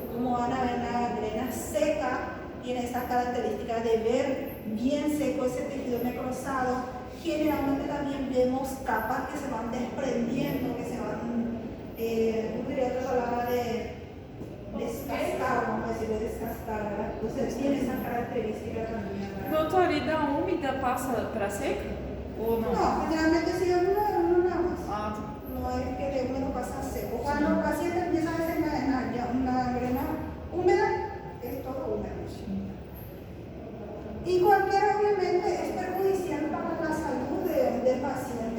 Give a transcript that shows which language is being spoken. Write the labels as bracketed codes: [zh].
[es] Como van a ver, la gangrena seca tiene esta característica de ver bien seco ese tejido necrosado. Generalmente también vemos capas que se van desprendiendo, que se van, diría otra palabra de descascar, vamos a decir, de descascar, ¿verdad? Entonces tiene esa característica también, ¿verdad? [pt] Doutor, e da úmida passa para seca? Ou não? [es] No, generalmente si es una más. Ah, No es que de húmedo pasa a seco. Cuando el paciente empieza a desencadenar ya una gangrena húmeda, es todo húmedo. Y cualquiera obviamente es perjudicial para la salud del paciente.